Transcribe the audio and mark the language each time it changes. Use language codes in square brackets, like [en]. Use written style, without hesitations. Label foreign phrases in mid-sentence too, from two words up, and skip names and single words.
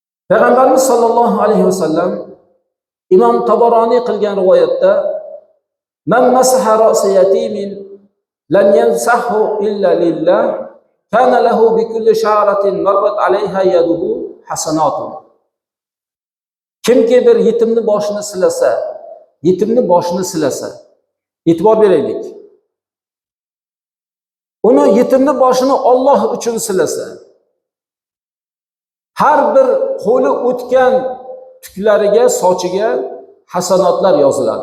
[ar] Payg'ambarimiz صلى الله عليه وسلم [uz] Imom Tabaroniy qilgan rivoyatda [ar] من مسح رأس يتيم لم يمسحه إلا لله كان له بكل شعرة مرت عليها يده حسنة. [uz] Kimki bir yetimni boshini silasa, e'tibor beraylik. Uni yetimni boshini Alloh uchun silasa, har bir qo'li o'tgan tuklariga, sochiga hasanotlar yoziladi.